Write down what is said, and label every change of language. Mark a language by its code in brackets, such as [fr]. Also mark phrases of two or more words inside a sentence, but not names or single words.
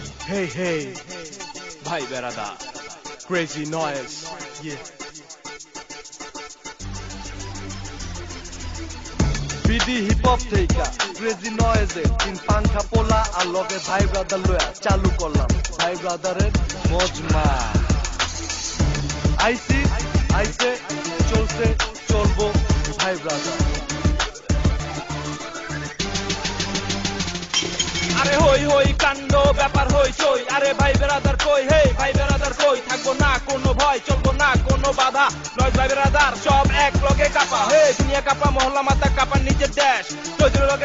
[en] Hey, hey, [bn] ভাই বেরাদার, [en] crazy noise, yeah. [bn] BD [en] hip hop [bn] theka, [en] crazy noise [bn] e, তিন পাংখা পোলা আর লগে ভাই brother লইয়া চালু করলাম, ভাই brother এর মজমা. আইসে, চলসে, চলবো, bhai brother. আরে হই হই কাণ্ড ব্যাপার হই চই আরে ভাই বেরাদার কই হে ভাই বেরাদার কই থাকবো না কোনো ভয় চলবো না কোনো বাধা নয় ভাই বেরাদার সব এক লগে কাপা হে দুনিয়া কাপা মহল্লা মাথা কাপা নিজের দেশ তোদের লগে